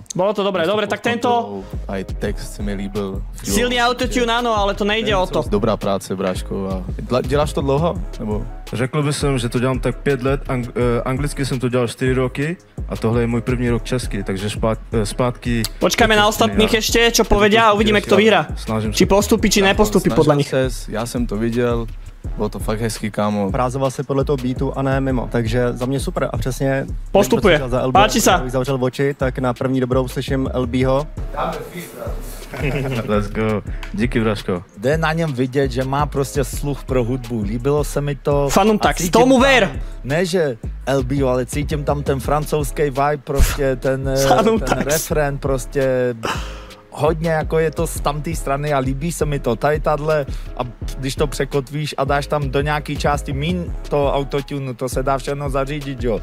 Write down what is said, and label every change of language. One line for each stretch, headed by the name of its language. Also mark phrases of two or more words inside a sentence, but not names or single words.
Slovak: Bolo to dobré, tak tento...
Czech: Aj text se mi líbil.
Slovak: Silný autotune, áno, ale to nejde o to.
Czech: Dobrá práce, bráško. Děláš to dlouho? Nebo? Řekl bych, že to dělám tak 5 let, anglicky jsem to dělal 4 roky a tohle je můj první rok český, takže zpátky...
Slovak: Počkáme na ostatných ešte, čo povedia a uvidíme, kto vyhrá. Či postupí, či nepostupí podľa nich.
Czech: Já jsem to viděl. Bylo to fakt hezký, kámo. Prázoval se podle toho beatu a ne mimo, takže za mě super a přesně...
Slovak: Postupuje, páči sa.
Czech: Když zavřel oči, tak na první dobrou slyším LBho.
English: Let's go.
Czech: Díky, Vražko. Jde na něm vidět, že má prostě sluch pro hudbu. Líbilo se mi to.
Slovak: Fanum, tak tomu ver.
Czech: Ne, že LBho, ale cítím tam ten francouzský vibe, prostě ten refrén, prostě hodně jako je to z tamté strany a líbí se mi to tady tadle a když to překotvíš a dáš tam do nějaký části míň to autotune, to se dá všechno zařídit, jo.